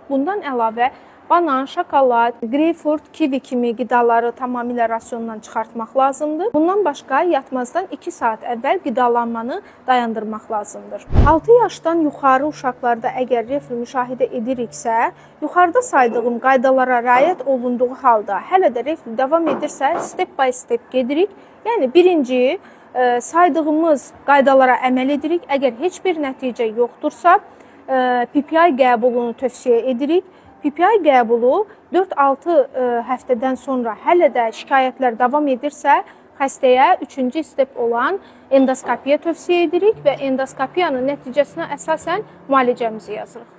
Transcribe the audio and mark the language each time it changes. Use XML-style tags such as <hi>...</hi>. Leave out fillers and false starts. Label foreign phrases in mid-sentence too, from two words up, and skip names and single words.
<az>Bundan əlavə banan, şokolad, greypfurt, kivi kimi qidaları tamamilə rasiondan çıxartmaq lazımdır. Bundan başqa yatmazdan 2 saat əvvəl qidalanmanı dayandırmaq lazımdır. 6 yaşdan yuxarı uşaqlarda əgər reflü müşahidə ediriksə, yuxarıda saydığım qaydalara riayət olunduğu halda hələ də reflü davam edirsə,</az> <en>step by step gedirik.</en> <az>Yəni birinci saydığımız qaydalara əməl edirik. Əgər heç bir nəticə yoxdursa, PPI qəbulunu tövsiyə edirik. PPI qəbulu 4-6 həftədən sonra hələ də şikayətlər davam edirsə, xəstəyə 3-cü step olan endoskopiya tövsiyə edirik və endoskopiyanın nəticəsinə əsasən müalicəmizi yazırıq.</az>